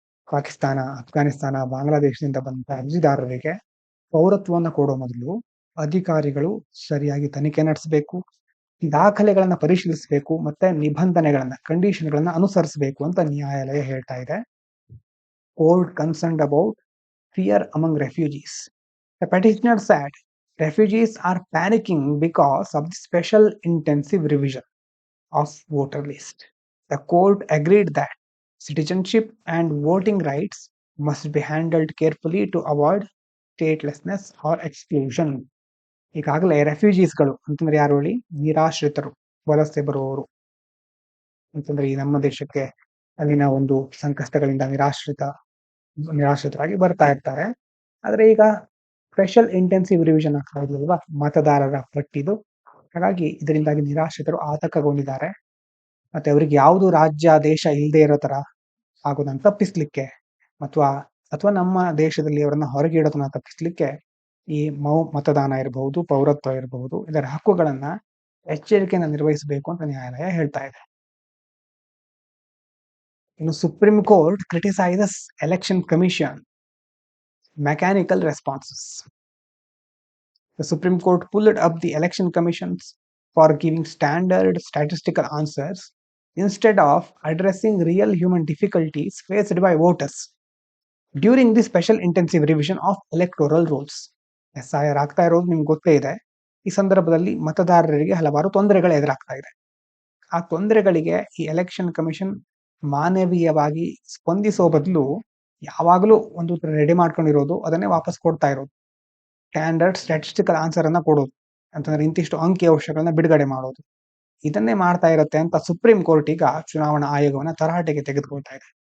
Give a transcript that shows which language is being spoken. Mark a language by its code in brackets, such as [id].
[kn] ಪಾಕಿಸ್ತಾನ, ಅಫ್ಘಾನಿಸ್ತಾನ, ಬಾಂಗ್ಲಾದೇಶದಿಂದ ಬಂದ ಅರ್ಜಿದಾರರಿಗೆ ಪೌರತ್ವವನ್ನು ಕೊಡೋ ಮೊದಲು ಅಧಿಕಾರಿಗಳು ಸರಿಯಾಗಿ ತನಿಖೆ ನಡೆಸಬೇಕು, ದಾಖಲೆಗಳನ್ನ ಪರಿಶೀಲಿಸಬೇಕು, ಮತ್ತೆ ನಿಬಂಧನೆಗಳನ್ನ, ಕಂಡೀಷನ್ಗಳನ್ನ ಅನುಸರಿಸಬೇಕು ಅಂತ ನ್ಯಾಯಾಲಯ ಹೇಳ್ತಾ ಇದೆ. [en] Court concerned about fear among refugees. The petitioner said refugees are panicking because of the special intensive revision of voter list. The court agreed that citizenship and voting rights must be handled carefully to avoid statelessness or exclusion. [kn] ಈಗಾಗಲೇ ರೆಫ್ಯೂಜೀಸ್ಗಳು ಅಂತಂದ್ರೆ ಯಾರು ಹೇಳಿ? ನಿರಾಶ್ರಿತರು, ವಲಸೆ ಬರುವವರು ಅಂತಂದ್ರೆ ಈ ನಮ್ಮ ದೇಶಕ್ಕೆ ಅಲ್ಲಿನ ಒಂದು ಸಂಕಷ್ಟಗಳಿಂದ ನಿರಾಶ್ರಿತರಾಗಿ ಬರ್ತಾ ಇರ್ತಾರೆ. ಆದ್ರೆ ಈಗ ಸ್ಪೆಷಲ್ ಇಂಟೆನ್ಸಿವ್ ರಿವಿಷನ್ ಆಗ್ತಾ ಇರ್ಲಿಲ್ವಾ ಮತದಾರರ ಪಟ್ಟಿದು, ಹಾಗಾಗಿ ಇದರಿಂದಾಗಿ ನಿರಾಶ್ರಿತರು ಆತಂಕಗೊಂಡಿದ್ದಾರೆ. ಮತ್ತೆ ಅವರಿಗೆ ಯಾವುದು ರಾಜ್ಯ ದೇಶ ಇಲ್ಲದೆ ಇರೋ ತರ ಆಗೋದನ್ನ ತಪ್ಪಿಸ್ಲಿಕ್ಕೆ ಅಥವಾ ನಮ್ಮ ದೇಶದಲ್ಲಿ ಅವರನ್ನ ಹೊರಗೆ ಇಡೋದನ್ನ ತಪ್ಪಿಸ್ಲಿಕ್ಕೆ ಈ ಮತದಾನ ಇರಬಹುದು, ಪೌರತ್ವ ಇರಬಹುದು, ಇದರ ಹಕ್ಕುಗಳನ್ನ ಎಚ್ಚರಿಕೆಯಿಂದ ನಿರ್ವಹಿಸಬೇಕು ಅಂತ ನ್ಯಾಯಾಲಯ ಹೇಳ್ತಾ ಇದೆ. ಇನ್ನು [en] Supreme Court criticises Election Commission mechanical responses. The Supreme Court pulled up the election commissions for giving standard statistical answers instead of addressing real human difficulties faced by voters during the special intensive revision of electoral rules. [kn] SIR ಆಗ್ತಾ ಇರೋದು ನಿಮ್ಗೆ ಗೊತ್ತೇ ಇದೆ. ಈ ಸಂದರ್ಭದಲ್ಲಿ ಮತದಾರರಿಗೆ ಹಲವಾರು ತೊಂದರೆಗಳು ಎದುರಾಗ್ತಾ ಇದೆ. ಆ ತೊಂದರೆಗಳಿಗೆ ಈ ಎಲೆಕ್ಷನ್ ಕಮಿಷನ್ ಮಾನವೀಯವಾಗಿ ಸ್ಪಂದಿಸೋ ಬದಲು ಯಾವಾಗಲೂ ಒಂದು ರೆಡಿ ಮಾಡ್ಕೊಂಡಿರೋದು ಅದನ್ನೇ ವಾಪಸ್ ಕೊಡ್ತಾ ಇರೋದು. ಸ್ಟ್ಯಾಂಡರ್ಡ್ ಸ್ಟ್ಯಾಟಿಸ್ಟಿಕಲ್ ಆನ್ಸರ್ ಅನ್ನ ಕೊಡೋದು ಅಂತಂದ್ರೆ ಇಂತಿಷ್ಟು ಅಂಕಿ ಅಂಶಗಳನ್ನ ಬಿಡುಗಡೆ ಮಾಡೋದು, ಇದನ್ನೇ ಮಾಡ್ತಾ ಇರುತ್ತೆ ಅಂತ ಸುಪ್ರೀಂ ಕೋರ್ಟ್ ಈಗ ಚುನಾವಣಾ ಆಯೋಗವನ್ನ ತರಾಟೆಗೆ ತೆಗೆದುಕೊಳ್ತಾ ಇದೆ.